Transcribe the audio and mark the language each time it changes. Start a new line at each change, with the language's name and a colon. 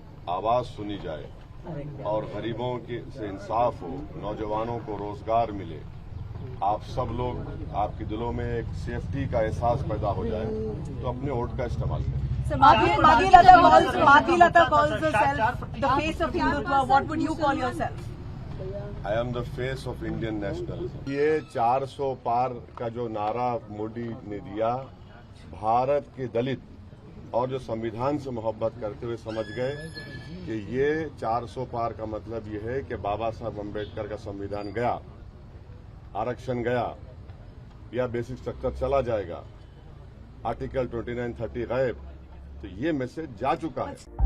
Hindi: आवाज सुनी जाए और गरीबों के से इंसाफ हो, नौजवानों को रोजगार मिले, आप सब लोग, आपके दिलों में एक सेफ्टी का एहसास पैदा हो जाए, तो अपने वोट का इस्तेमाल करें।
English: Madhvi Lata calls herself the face of Hindutva. What would you call yourself? I am the face of Indian nationalism.
Hindi: ये 400 पार का जो नारा मोदी ने दिया, भारत के दलित और जो संविधान से मोहब्बत करते हुए समझ गए कि ये 400 पार का मतलब ये है कि बाबा साहब अम्बेडकर का संविधान गया, आरक्षण गया, या बेसिक स्ट्रक्चर चला जाएगा, आर्टिकल 29-30 गायब। तो ये मैसेज जा चुका है।